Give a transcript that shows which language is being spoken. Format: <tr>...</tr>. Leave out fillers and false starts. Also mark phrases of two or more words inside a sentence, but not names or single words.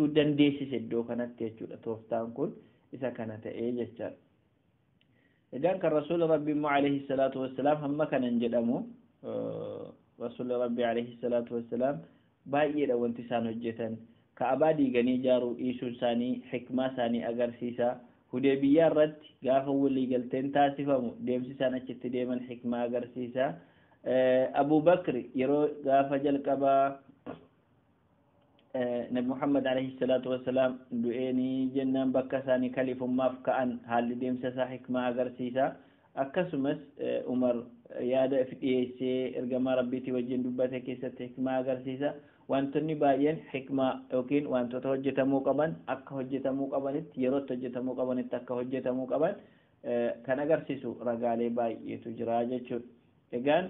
<om>dandeessise iddoo kanatti jechuudha tooftaan kun isa kana ta'ee jechaadha idan kan rasuula rabbii</om> <ar>عليه الصلاة والسلام</ar> <om>hamma kanan jedhamu rasuula rabbii</om> <ar>عليه الصلاة والسلام</ar> <om>baay'eedha wanti isaan hojjetan ka'abaa diiganii ijaaruu dhiisuun isaanii hikmaa isaanii agarsiisa Hudaybiyaa irratti gaafa walii galteen taasifamu deemsi isaan achitti deeman hikmaa agarsiisa Abu Bakr yeroo gaafa jalqabaa Nabi Muhammad</om> <ar>عليه الصلاة والسلام</ar> <om>du'eeni jennaan bakka isaanii kalifummaaf ka'an haalli deemsa isaa hikmaa agarsiisa akkasumas Umar yaada dhiyeessee ergamaa rabbiitii wajjin dubbate keessatti hikmaa agarsiisa wantonni baay'een hikmaa yookiin wantoota hojjetamuu qaban akka hojjetamuu qabanitti yerootti hojjetamuu qabanitti akka hojjetamuu qaban kan agarsiisu ragaalee baay'eetu jira jechuudha egaan</om>